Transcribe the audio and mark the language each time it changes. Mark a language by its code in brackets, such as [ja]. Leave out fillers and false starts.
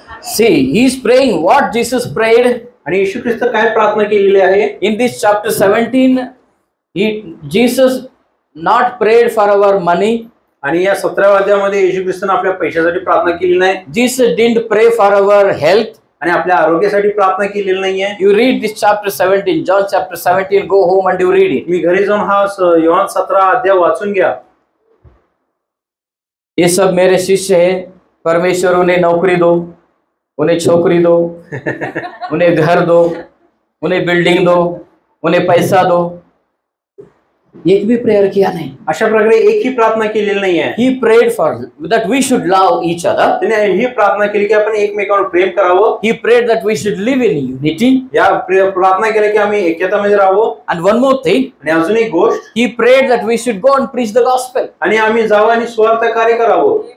[mr] Amen. [en] See, he is praying what Jesus prayed. [mr] आणि येशू ख्रिस्त काय प्रार्थना केलेली आहे? [en] In this chapter 17, Jesus not prayed for our money. [mr] आणि या 17व्या अध्यायामध्ये येशू ख्रिस्ताने आपल्या पैशासाठी प्रार्थना केली नाही. [en] Jesus didn't pray for our health. [mr] आणि आपल्या आरोग्यासाठी प्रार्थना केलेली नाहीये. [en] You read this chapter 17, John chapter 17, go home and you read it. [mr] मी घरी जाऊन हा योहान 17 अध्याय वाचून घ्या. [hi] ये सब मेरे शिष्य है, परमेश्वर उन्हें नौकरी दो, उन्हें छोकरी दो, उन्हें घर दो, उन्हें बिल्डिंग दो, उन्हें पैसा दो. एक भी प्रेयर किया नहीं. [mr] अशा प्रकारे एकही प्रार्थना केलेली नाहीये. [en] He prayed for that we should love each other. [mr] त्याने ही प्रार्थना केली की आपण एकमेकांवर प्रेम करावं. [en] He prayed that we should live in unity. [mr] या प्रार्थना केली की आम्ही ऐक्यतामध्ये राहावं. [en] And one more thing, [mr] आणि अजून एक गोष्ट, [en] he prayed that we should go and preach the gospel. [mr] आणि आम्ही जावं आणि स्वार्थ कार्य करावं.